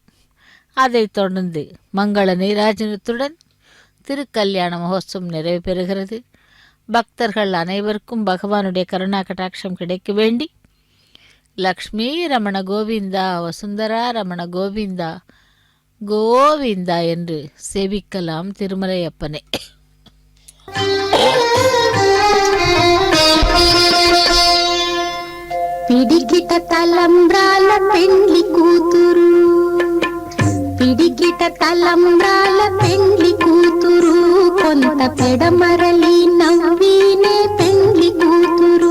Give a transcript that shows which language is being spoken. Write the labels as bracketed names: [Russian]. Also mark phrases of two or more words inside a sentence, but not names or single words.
[Tamil] அதைத் தொடர்ந்து மங்கள நீராஜனத்துடன் திருக்கல்யாண மகோத்சவம் நிறைவு பெறுகிறது. பக்தர்கள் அனைவருக்கும் பகவானுடைய கருணா கடாட்சம் கிடைக்க வேண்டி லக்ஷ்மி ரமண கோவிந்தா வசுந்தரா ரமண கோவிந்தா கோவிந்தா என்று சேவிக்கலாம் திருமலையப்பனை. [Telugu] పిడికిట తలంబ్రాల పెండ్లి కూతురు, పిడికిట తలంబ్రాల పెండ్లి కూతురు, కొంత పెడమరలి నవ్వినే పెండ్లి కూతురు.